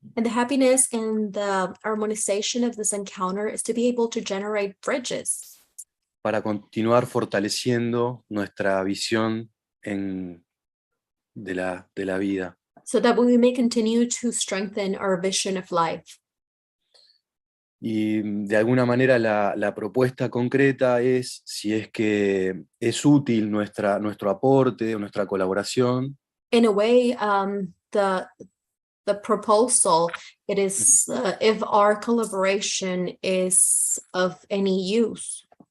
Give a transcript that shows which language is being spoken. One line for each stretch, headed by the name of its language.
English: And the happiness and the harmonization of this encounter is to be able to generate bridges
Spanish: para continuar fortaleciendo nuestra visión de la vida.
English: so that we may continue to strengthen our vision of life.
Spanish: Y de alguna manera la propuesta concreta es, si es que es útil nuestro aporte o nuestra colaboración,
English: In a way, the proposal, it is if our collaboration is of any use.